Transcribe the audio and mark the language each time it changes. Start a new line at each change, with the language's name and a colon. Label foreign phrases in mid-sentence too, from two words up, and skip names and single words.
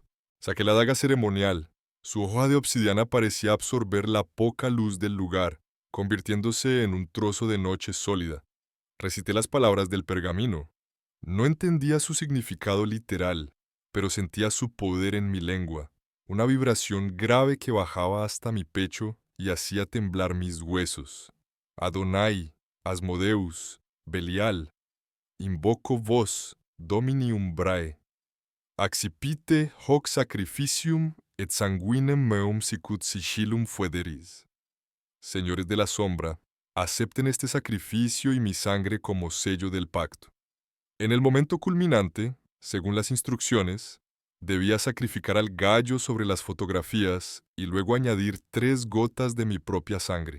Spanish: Saqué la daga ceremonial. Su hoja de obsidiana parecía absorber la poca luz del lugar, convirtiéndose en un trozo de noche sólida. Recité las palabras del pergamino. No entendía su significado literal, pero sentía su poder en mi lengua, una vibración grave que bajaba hasta mi pecho y hacía temblar mis huesos.
Latin: Adonai, Asmodeus, Belial, invoco vos, Domini umbrae. Accipite hoc sacrificium et sanguinem meum sicut sigillum fuederis.
Spanish: Señores de la sombra, acepten este sacrificio y mi sangre como sello del pacto. En el momento culminante, según las instrucciones, debía sacrificar al gallo sobre las fotografías y luego añadir 3 gotas de mi propia sangre.